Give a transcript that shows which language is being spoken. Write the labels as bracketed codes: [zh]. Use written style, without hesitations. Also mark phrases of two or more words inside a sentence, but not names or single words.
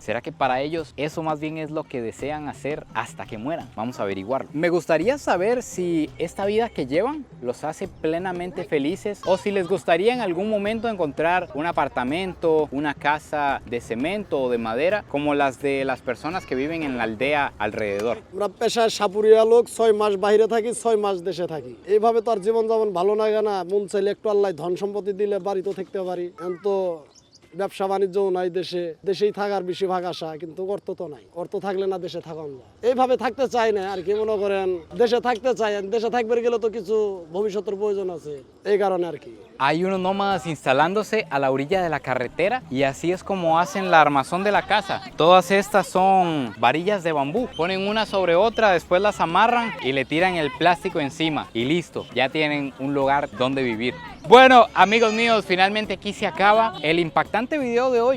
[es] ¿Será que para ellos eso más bien es lo que desean hacer hasta que mueran? Vamos a averiguarlo. Me gustaría saber si esta vida que llevan los hace plenamente felices o si les gustaría en algún momento encontrar un apartamento, una casa de cemento o de madera como las de las personas que viven en la aldea alrededor. [bn] আমরা পেশায় সাপুরিয়া লোক 6 মাস বাইরে থাকি 6 মাস দেশে থাকি এইভাবে তো আর জীবন যাপন ভালো লাগে না মন চাইলে একটু আল্লাহ ধন সম্পত্তি দিলে বাড়িতে থাকতে পারি এখন তো ব্যবসা বাণিজ্যও নাই দেশেই থাকার বেশিরভাগ আশা কিন্তু অর্থ তো নাই অর্থ থাকলে না দেশে থাকা যায় এইভাবে থাকতে চাই না আর কি মনে করেন দেশে থাকতে চাই দেশে থাকবে গেলে তো কিছু ভবিষ্যতের প্রয়োজন আছে এই কারণে আর কি [es] Hay unos nómadas instalándose a la orilla de la carretera y así es como hacen la armazón de la casa. Todas estas son varillas de bambú. Ponen una sobre otra, después las amarran y le tiran el plástico encima y listo, ya tienen un lugar donde vivir. Bueno, amigos míos, finalmente aquí se acaba el impactante video de hoy.